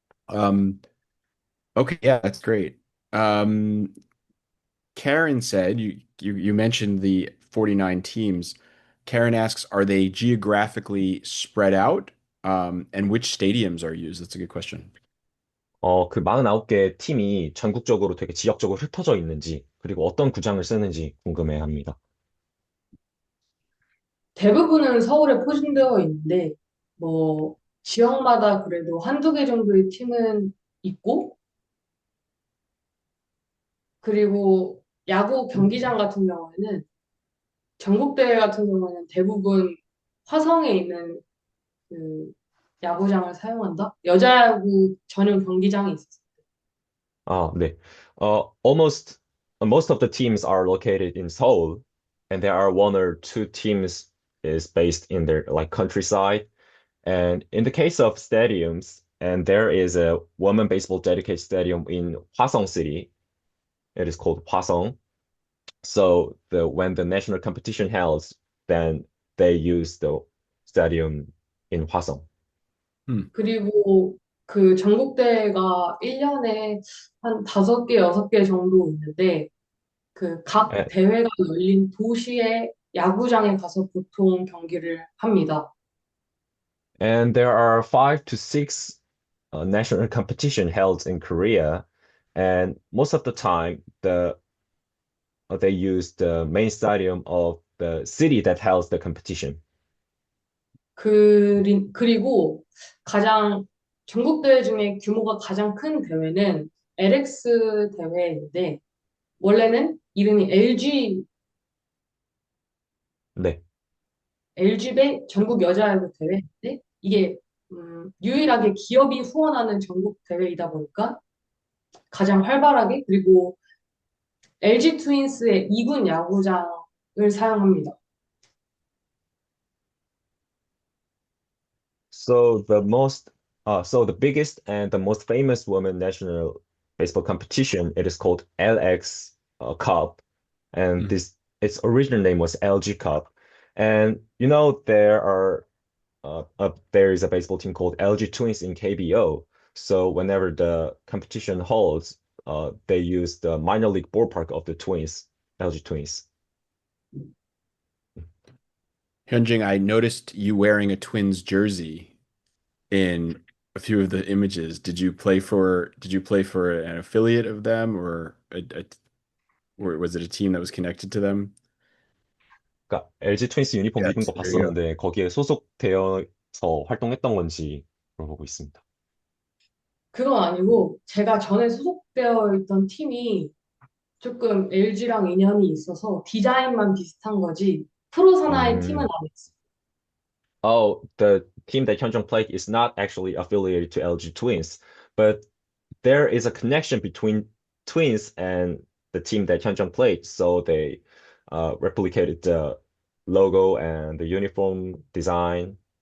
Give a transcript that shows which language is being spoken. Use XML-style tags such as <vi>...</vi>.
<en>Mhm. Um, okay, yeah, that's great. Um, Karen said you mentioned the 49 teams. Karen asks, are they geographically spread out? And which stadiums are used? That's a good question.</en> <ko>그 49개 팀이 전국적으로 되게 지역적으로 흩어져 있는지, 그리고 어떤 구장을 쓰는지 궁금해 합니다. 대부분은 서울에 포진되어 있는데 뭐 지역마다 그래도 한두 개 정도의 팀은 있고 그리고 야구 경기장 같은 경우에는 전국대회 같은 경우에는 대부분 화성에 있는 그 야구장을 사용한다? 여자야구 전용 경기장이 있었어. 네.</ko> <en>Almost most of the teams are located in Seoul, and there are one or two teams is based in their like countryside. And in the case of stadiums, and there is a women baseball dedicated stadium in Hwasong City. It is called Hwasong. So the when the national competition held, then they use the stadium in Hwasong. Hmm.</en> <ko>그리고 그 전국대회가 1년에 한 5개, 6개 정도 있는데 그 각</ko> <en>And,</en> <ko>대회가 열린 도시의 야구장에 가서 보통 경기를 합니다.</ko> <en>and there are 5 to 6 national competition held in Korea, and most of the time they use the main stadium of the city that holds the competition.</en> <ko>그리고 가장 전국대회 중에 규모가 가장 큰 대회는 LX 대회인데 원래는 이름이 네. LG배 전국 여자야구 대회인데 이게 유일하게 기업이 후원하는 전국 대회이다 보니까 가장 활발하게 그리고 LG 트윈스의 2군 야구장을 사용합니다.</ko> <en>So so the biggest and the most famous women national baseball competition, it is called LX Cup, and Mhm. this its original name was LG Cup. And you know there is a baseball team called LG Twins in KBO. So whenever the competition holds, they use the minor league ballpark of the Twins, LG Twins. Hyunjin, I noticed you wearing a Twins jersey in a few of the images. Did you play for an affiliate of them or was it a team that was connected to them?</en> <ko>그러니까 LG 트윈스 유니폼 입은</ko> <en>Yes,</en> <ko>거</ko> <en>there you go.</en> <ko>봤었는데 거기에 소속되어서 활동했던 건지 물어보고 있습니다. 그건 아니고 제가 전에 소속되어 있던 팀이 조금 LG랑 인연이 있어서 디자인만 비슷한 거지 프로 산하의 팀은 음. 아니었어요.</ko> <en>Oh, the team that Hyunjung played is not actually affiliated to LG Twins, but there is a connection between Twins and the team that Hyunjung played, so they replicated the logo and the uniform design.</en>